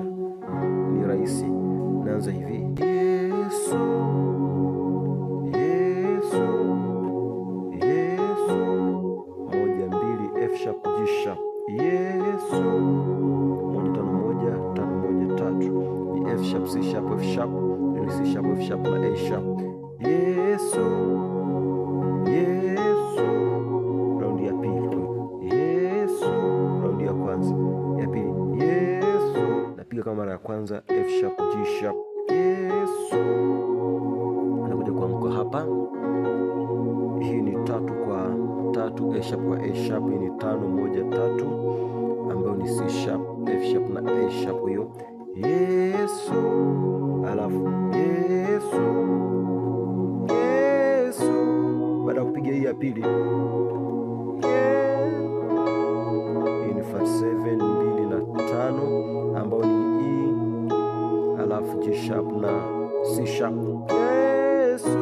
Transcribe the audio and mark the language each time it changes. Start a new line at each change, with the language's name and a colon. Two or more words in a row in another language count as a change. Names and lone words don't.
Swahili: Ni rahisi. Naanza hivi: Yesu, Yesu, Yesu, 1 2,
English: F sharp, G sharp,
Swahili: Yesu, 1 5 1 5 1 3, ni
English: F sharp, C sharp, F sharp,
Swahili: ni
English: C sharp, F sharp
Swahili: na
English: A sharp.
Swahili: Yesu, Yesu, raundi ya pili. Yesu, raundi ya kwanza, ya pili. Yesu, napiga kama mara ya kwanza,
English: F sharp, G sharp,
Swahili: Yesu. Anakuja kuanguka hapa. Hii ni 3 kwa 3,
English: A sharp
Swahili: kwa
English: A sharp.
Swahili: Hii ni 5 1 3, ambayo ni
English: C sharp, F sharp
Swahili: na
English: A sharp.
Swahili: Hiyo Yesu, alafu Yesu, Yesu. Baada ya kupiga hii ya pili, hii ni flat 7 2 na 5, ambayo ni E, alafu
English: G sharp
Swahili: na
English: C sharp,
Swahili: Yesu.